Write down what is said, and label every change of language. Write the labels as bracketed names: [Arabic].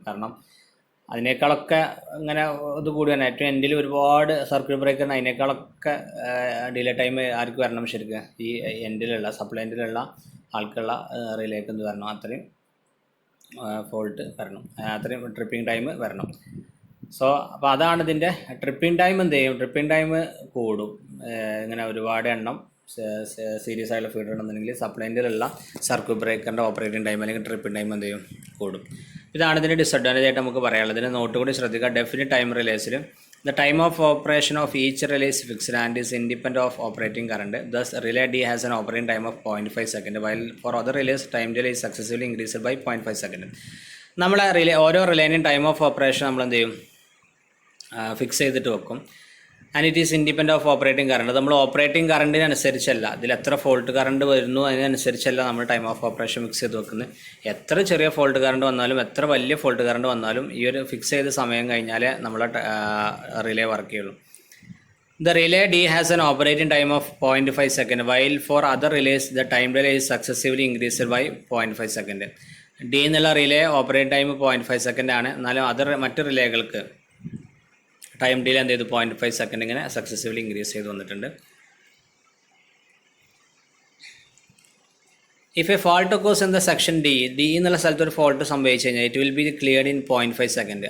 [Malayalam] കാരണം അതിനേക്കാളൊക്കെ ഇങ്ങനെ ഇത് കൂടിയാണ് ഏറ്റവും എൻഡിൽ ഒരുപാട് സർക്യൂട്ട് ബ്രേക്കറിന് അതിനേക്കാളൊക്കെ ഡിലേ ടൈം ആർക്ക് വരണം, ശരിക്കും ഈ എൻഡിലുള്ള സപ്ലൈ എൻഡിലുള്ള ആൾക്കുള്ള റിലേക്ക് എന്ത് വരണം, അത്രയും ഫോൾട്ട് വരണം, അത്രയും ട്രിപ്പിംഗ് ടൈം വരണം. സോ അപ്പോൾ അതാണ് ഇതിൻ്റെ ട്രിപ്പിംഗ് ടൈം. എന്ത് ചെയ്യും, ട്രിപ്പിംഗ് ടൈം കൂടും. ഇങ്ങനെ ഒരുപാട് എണ്ണം സീരീസ് ആയിട്ടുള്ള ഫീഡർ ഉണ്ടെന്നുണ്ടെങ്കിൽ സപ്ലൈൻ്റിലുള്ള സർക്യൂട്ട് ബ്രേക്കറിൻ്റെ ഓപ്പറേറ്റിംഗ് ടൈം അല്ലെങ്കിൽ ട്രിപ്പിംഗ് ടൈം എന്ത് ചെയ്യും, കൂടും. ഇതാണ് ഇതിൻ്റെ ഡിസഡ്വാൻറ്റേജ് ആയിട്ട് നമുക്ക് പറയാനുള്ളത്. ഇതിന് നോട്ട് കൂടി ശ്രദ്ധിക്കുക. Definite time റിലേസിൽ [English] the time of operation of each relay is fixed and is independent of operating current. Thus, relay D has an operating time of 0.5 second, while for other relays, time delay is successively increased by 0.5 second. [Malayalam] നമ്മൾ ഓരോ റിലേൻ്റെയും time of operation നമ്മൾ എന്ത് ചെയ്യും, fix ചെയ്തിട്ട് വെക്കും. [English] And it is independent of operating current. [Malayalam] നമ്മൾ operating കറണ്ടിനനുസരിച്ചല്ല, ഇതിൽ എത്ര ഫോൾട്ട് കറണ്ട് വരുന്നു അതിനനുസരിച്ചല്ല നമ്മൾ ടൈം ഓഫ് ഓപ്പറേഷൻ ഫിക്സ് ചെയ്ത് വെക്കുന്നത്. എത്ര ചെറിയ ഫോൾട്ട് കറണ്ട് വന്നാലും എത്ര വലിയ ഫോൾട്ട് കറണ്ട് വന്നാലും ഈ ഒരു ഫിക്സ് ചെയ്ത സമയം കഴിഞ്ഞാലേ നമ്മളെ റിലേ വർക്ക് ചെയ്യുള്ളൂ. [English] The relay D has an operating time of 0.5 second, while for other relays the time delay is successively increased by 0.5 second. [Malayalam] D എന്നുള്ള റിലേ ഓപ്പറേറ്റിംഗ് ടൈം 0.5 സെക്കൻഡ് ആണ്. എന്നാലും മറ്റ് റിലേകൾക്ക് ടൈം ഡിലേ എന്ത് ചെയ്തു, 0.5 സെക്കൻഡ് ഇങ്ങനെ successively increase ചെയ്ത് വന്നിട്ടുണ്ട്. [English] if a fault occurs in the section D [Malayalam] എന്നുള്ള സ്ഥലത്ത് ഒരു ഫോൾട്ട് സംഭവിച്ചു കഴിഞ്ഞാൽ [English] It will be cleared in 0.5 second.